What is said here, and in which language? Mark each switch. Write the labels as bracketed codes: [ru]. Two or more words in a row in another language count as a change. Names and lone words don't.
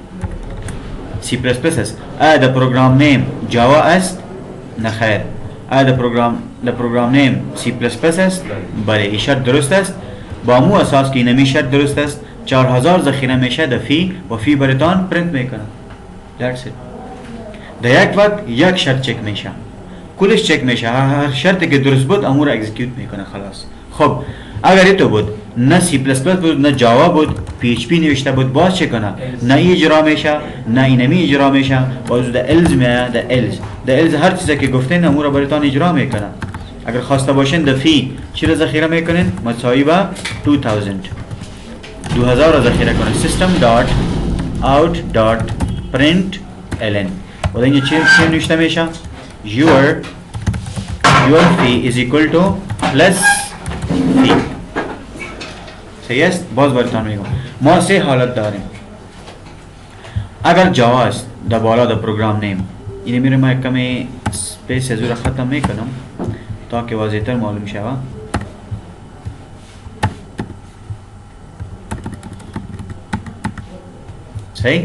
[fa] آیا در [en] program name [fa] جاوا است نخیر آیا در [en] program name [fa] سی پلس پلس است بله این شرط درست است با مو اساس که اینمی شرط درست است 4000 ذخیره میشه در فی و فی برتان پرنت میکنه [en] that's it [fa] در یک وقت یک شرط چک میشه کلش چک میشه هر شرطی که درست بود امور اکزیکیوت میکنه خلاص خب اگر ایتو بود نه سی پلس پلس بود نه جاوا بود پی اچ پی نوشته بود باز چه کنه نه ای اجرا میشه نه اینمی اجرا میشه باز در الز میاد در الز در الز هر چیزی که گفتین امور براتان اجرا میکنه. اگر خواسته باشین د فی چی را ذخیره میکنین مساوی به 2000 را ذخیره کنین. [en] system dot out dot print ln [fa] و اینجا چی نوشته میشه [en] your fee is equal to plus fee. [fa] صحیح است. باز براتون میگم ما سه حالت داریم. اگر جاوا است در بالا در [en] program name [fa] اینه میره ما کمی سپیس از رو ختم میکنم تا که واضح تر معلوم شود. صحیح.